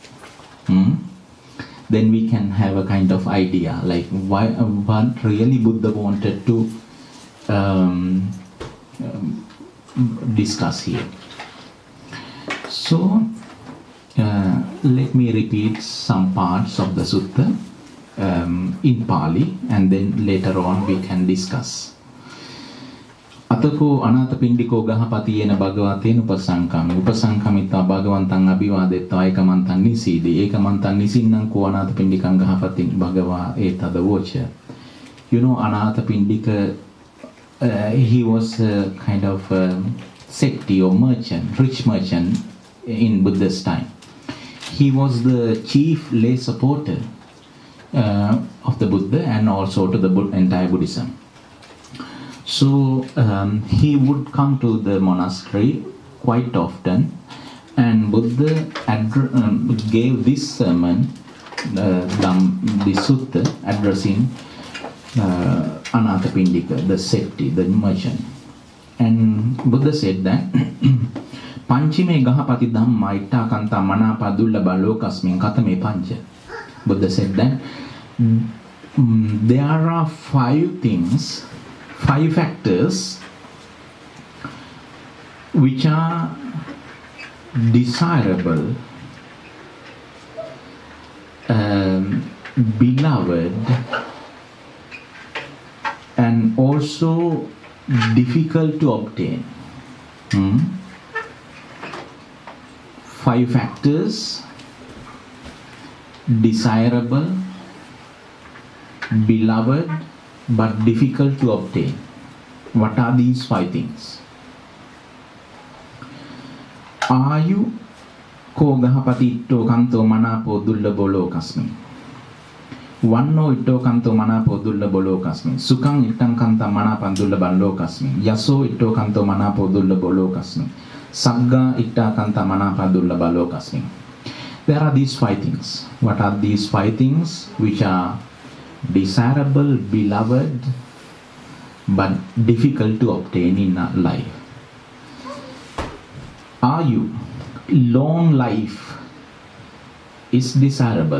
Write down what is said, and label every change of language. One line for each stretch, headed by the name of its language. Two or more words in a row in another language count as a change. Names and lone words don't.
English: Then we can have a kind of idea, like what really Buddha wanted to discuss here. So, let me repeat some parts of the sutta in Pali, and then later on we can discuss.
Pali: Atako anata pindiko gahapatiyena bhagavaten upasangkami upasangkamita bhagavantang abhivadetta ekamantan nisidi ekamantan nisinnan ko anata pindikang gahapating bhagava etada vocha.
English: You know, Anata Pindika, he was a kind of sekti or merchant, rich merchant in Buddha's time. He was the chief lay supporter of the Buddha and also to the entire Buddhism. So he would come to the monastery quite often, and Buddha gave this sermon, the sutta, addressing Anathapindika, the sekti, the merchant. And Buddha said that
Pali: Panchime Gahapati Dhamma Ittha Kanta Manapa Dullabha Lokasmin Katame Pancha.
English: Buddha said that there are 5 things, 5 factors which are desirable, beloved, and also difficult to obtain. 5 factors: desirable, beloved, but difficult to obtain. What are these 5 things?
Pali: Ayu ko gahapati itto kanto manapo dullabo lokasmi. Vanno itto kanto manapo dullabo lokasmi. Sukang ittang kanta manapan dullaban lokasmi. Yaso itto kanto manapo dullabo lokasmi. Sagga itta kanta manapa dullaba lokasmi.
English: There are these 5 things. What are these 5 things which are desirable, beloved, but difficult to obtain in life? Ayu, long life, is desirable.